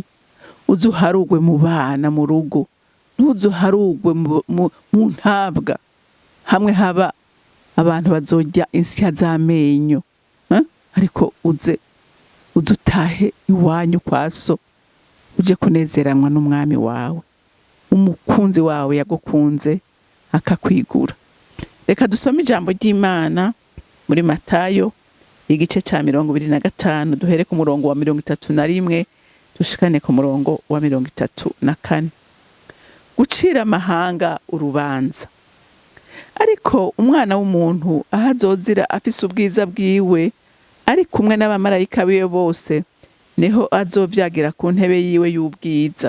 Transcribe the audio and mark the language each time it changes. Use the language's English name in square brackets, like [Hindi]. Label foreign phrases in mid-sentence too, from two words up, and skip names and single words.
[Rundi] Uzuharugwe mu bana mu rugo, ntuzuharugwe mu ntabwa, hamwe haba abantu bazojya insya z'amenyo, ariko uzutahe iwanyu kwa so, uje kunezeranwa n'umwami wawe, umukunzi wawe yagukunze akakwigura. Reka dusome ijambo ry'Imana muri Matayo igice cya 25, duhere ku murongo wa 31 dushikane ku murongo wa 34. Gucira amahanga urubanza. Ariko umwana w'umuntu ahazozira afise ubwiza bwiwe, ari kumwe n'abamarayika biwe bose, niho azovyagira ku ntebe yiwe y'ubwiza.